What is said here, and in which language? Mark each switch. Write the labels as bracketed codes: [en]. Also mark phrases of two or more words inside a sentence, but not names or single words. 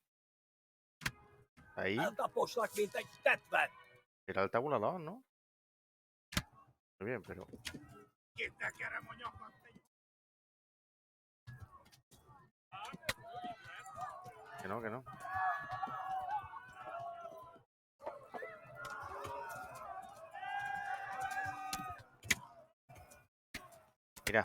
[es] Ahí. [hu] Eltaposlak, mint egy tetvet! [es] Era el tabulador, ¿no? Muy bien, pero... [hu] Kitekerem a nyakat, te [es] Que no, que no. Mira.